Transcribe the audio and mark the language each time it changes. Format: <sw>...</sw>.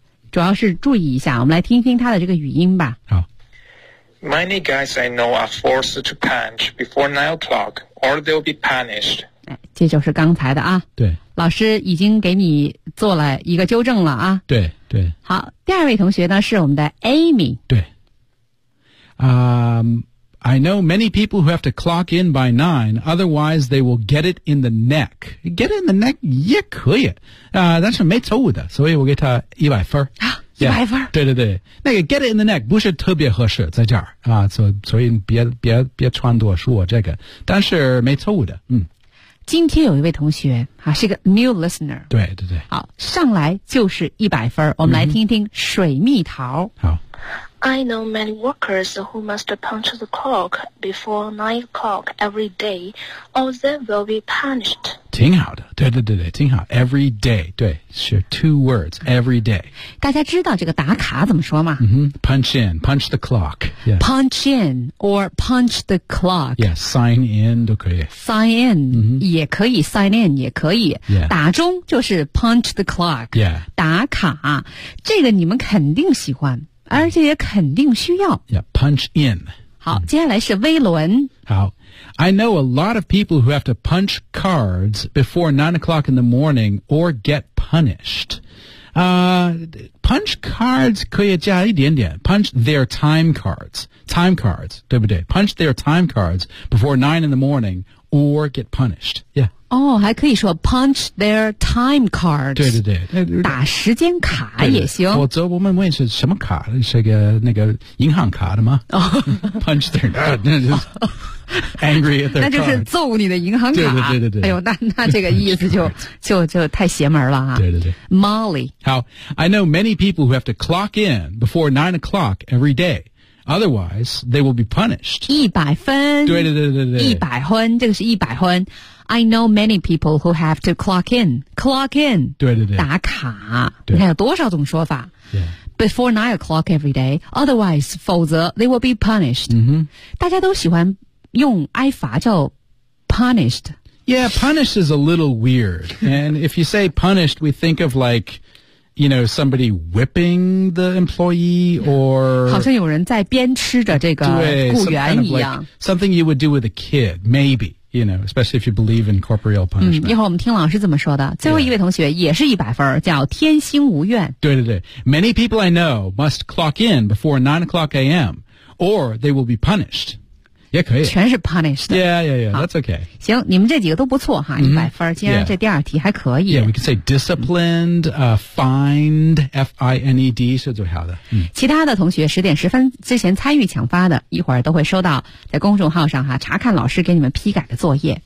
<zh>主要是注意一下我们来听听他的这个语音吧好</zh> <en>Many guys I know are forced to punch before 9 o'clock or they'll be punished</en> <zh>这就是刚才的啊对老师已经给你做了一个纠正了啊对好第二位同学呢是我们的 Amy</zh> <en>对、I know many people who have to clock in by 9, otherwise they will get it in the neck. Get it in the neck</en> <zh>也可以、但是没错误的所以我给他一百分。一百分对。那个</zh> <en>get it in the neck</en> <zh>不是特别合适在这儿、所以别穿多说这个。但是没错误的。今天有一位同学、是个 new listener。对。好上来就是一百分我们来听一听水蜜桃。好。</zh> <en>I know many workers who must punch the clock before 9 o'clock every day, or they will be punished.</en> <zh>挺好的对挺好</zh> <en>every day,</en> <zh>对是</zh> <en>two words, every day.</en> <zh>大家知道这个打卡怎么说吗、</zh> <en>Punch in, punch the clock.、 Punch in, or punch the clock. Yeah, sign in 都可以。 Sign in,、</en> <zh>也可以</zh> <en>sign in 也可以。 Yeah.</en> <zh>打钟就是</zh> <en>punch the clock. Yeah.</en> <zh>打卡这个你们肯定喜欢。而且也肯定需要。</zh> <en>Yeah, punch in.</en> <zh>好接下来是威伦。好。</zh> <en>I know a lot of people who have to punch cards before 9 o'clock in the morning or get punished.、punch cards</en> <zh>可以加一点点。</zh> <en>Punch their time cards. Time cards, 对不对 Punch their time cards before 9 in the morning or get punished. Yeah.</en> <zh>哦，还可以说</zh> <en>punch their time card。</en> <zh>对对对，打时间卡也行。对对，否则我们问是什么卡？是个那个银行卡的吗？哦、</zh> <en>punch their card，</en> <zh>那就是</zh> <en>angry at their card。</en> <zh>那就是揍你的银行卡。对对对对对。哎呦，那这个意思就太邪门了哈。对对对。</zh> <en>Molly，好 ，I know many people who have to clock in before 9 o'clock every day。 Otherwise, they will be punished.</en> <zh>一百分。对对对对对。一百分，这个是一百分。</zh> <en>I know many people who have to clock in. Clock in.</en> <zh>对对对。打卡。你看有多少种说法。</zh> <en>Yeah. Before 9 o'clock every day. Otherwise, 否则 they will be punished.、 Mm-hmm.</en> <zh>大家都喜欢用挨罚叫 punished.</zh> <en>Yeah, punished is a little weird. And if you say punished, we think of like... You know, somebody whipping the employee or...</en> <zh>好像有人在鞭笞着这个雇员一样。</zh> <en>Some kind of like, something you would do with a kid, maybe, you know, especially if you believe in corporeal punishment.、</en> <zh>嗯、一会儿我们听老师怎么说的。最后一位同学也是一百分、yeah. 叫天星无怨。对对对。</zh> <en>Many people I know must clock in before 9 o'clock a.m. or they will be punished.</en> <zh>也可以，全是 punished。</zh> <en>Yeah, yeah, yeah. That's okay.</en> <zh>行，你们这几个都不错哈，一百分。今天这第二题还可以。</zh> <en>Yeah, we can say disciplined, fined, F-I-N-E-D</en> <zh>是最好的。其他的同学十点十分之前参与抢发的，一会儿都会收到在公众号上哈查看老师给你们批改的作业。</zh>